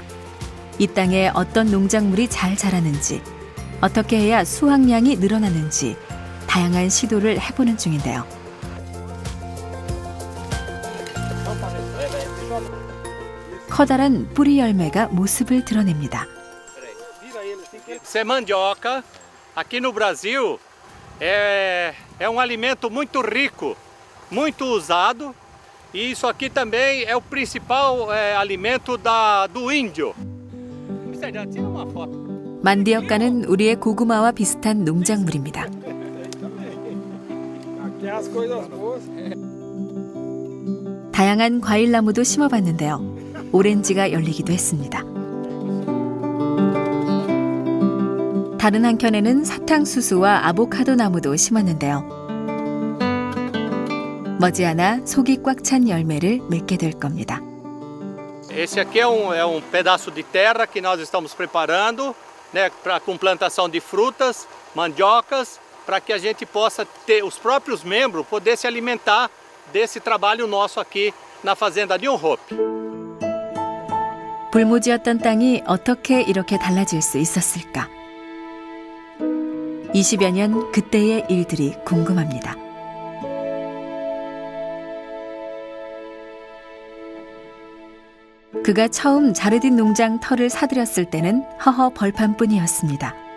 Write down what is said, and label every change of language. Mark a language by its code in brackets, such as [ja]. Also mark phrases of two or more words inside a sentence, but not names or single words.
[ko] 이 땅에 어떤 농작물이 잘 자라는지, 어떻게 해야 수확량이 늘어나는지 다양한 시도를 해보는 중인데요. 커다란 뿌리 열매가 모습을 드러냅니다. [pt] Isso é mandioca. Aqui no Brasil é um alimento muito rico, muito usado. E isso aqui também é o principal alimento do índio. Tira uma foto. [ko] 만디어카는 우리의 고구마와 비슷한 농작물입니다. 다양한 과일나무도 심어봤는데요. 오렌지가 열리기도 했습니다. 다른 한켠에는 사탕수수와 아보카도 나무도 심었는데요. 머지않아 속이 꽉 찬 열매를 맺게 될 겁니다. [pt] Esse aqui é um pedaço de terra que nós estamos preparando, né, com plantação de frutas, mandiocas, para que a gente possa ter os próprios membros poder se alimentar desse trabalho nosso aqui na fazenda New Hope. [ko] 불모지였던 땅이 어떻게 이렇게 달라질 수 있었을까? 20여 년 그때의 일들이 궁금합니다. 그가 처음 자르딘 농장 터를 사들였을 때는 허허 벌판뿐이었습니다.